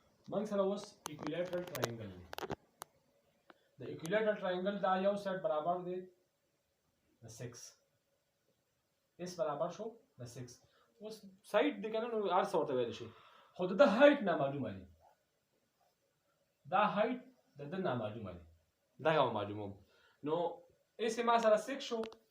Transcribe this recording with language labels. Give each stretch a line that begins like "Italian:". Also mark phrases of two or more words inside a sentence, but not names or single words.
Pashto: موږ سره اوس
English: equilateral triangle
Pashto: دی. د
English: equilateral triangle
Pashto: دا یو سایډ برابر دی د 6 اس برابر شو د 6 اوس سایډ دی کنه نو ار څه ورته ویل شي خو د هایټ نامعلومه دی دا هایټ د نامعلومه دی دغه معلومه نو اس ما سره 6 شو